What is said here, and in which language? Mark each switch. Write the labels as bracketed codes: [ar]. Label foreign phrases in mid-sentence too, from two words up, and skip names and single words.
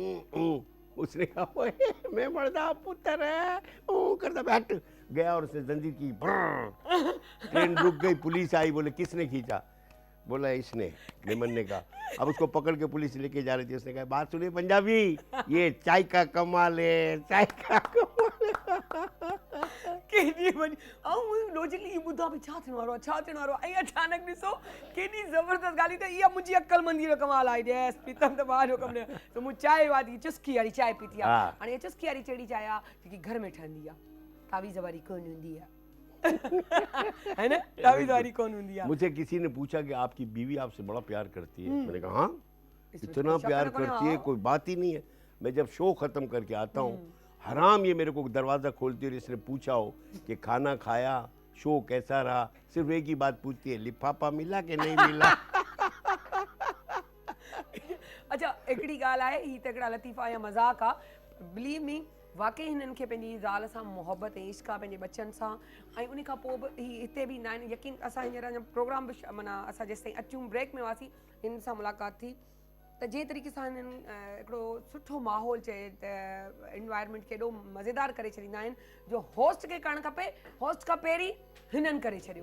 [ur] اس نے کہا اوئے [pa] میمن دا پتر ہے, [ur] کرتا بیٹھ گیا اور اس نے زنجیر کی. ٹرین رک گئی، پولیس آئی۔ بولے کس نے کھینچا؟ بولا اس نے. میمن نے کہا. اب اس کو پکڑ کے پولیس لے کے جا رہی تھی۔ اس نے کہا بات سنیے پنجابی، یہ چائے کا کمال ہے، چائے کا کمال ہے. [sd] केॾी वॾी ऐं लॉजिकली ॿुधा बि छा थियण वारो आहे, छा थियण वारो आहे, ऐं अचानक ॾिसो केॾी ज़बरदस्त ॻाल्हि। त इहा मुंहिंजी अक़लमंदी जो कमाल आहे। जेसि पीतम त ॿाहिरि जो कमु न, त मूं चांहि वारी चुस्की वारी चांहि पीती आहे। हाणे इहा चुस्की वारी कहिड़ी चांहि आहे जेकी घर में ठहंदी आहे, तावीज़ वारी कोन हूंदी आहे, [ur] ہے نا, [sd] तावीज़ वारी कोन हूंदी आहे। [ur] مجھے کسی نے پوچھا کہ آپ کی بیوی آپ سے بڑا پیار کرتی ہے۔ میں نے کہا ہاں، اتنا پیار کرتی ہے کوئی بات ہی نہیں ہے. میں جب شو ختم کر کے آتا ہوں، حرام یہ میرے کو دروازہ کھولتی ہے اور اس نے پوچھا ہو کہ کھانا کھایا، شو کیسا رہا، صرف ایک ہی بات پوچھتی ہے، لفافہ ملا کہ نہیں ملا. अच्छा, [sd] हिकिड़ी ॻाल्हि आहे, ही त हिकिड़ा लतीफ़ा या मज़ाक आहे। [en] believe me, [sd] वाकई हिननि खे पंहिंजी ज़ाल सां मोहबत ऐं इश्क आहे, पंहिंजे बचनि सां। ऐं उन खां पोइ बि ही हिते बि ईंदा आहिनि। यकीन असां हींअर प्रोग्राम बि माना असां जेसि ताईं अचूं ब्रेक में हुआसीं, हिन सां मुलाक़ात थी त जंहिं तरीक़े सां हिननि हिकिड़ो सुठो माहौल चए त एनवायरमेंट खे एॾो मज़ेदार करे छॾींदा आहिनि जो होस्ट खे करणु खपे, होस्ट खां पहिरीं हिननि करे छॾियो।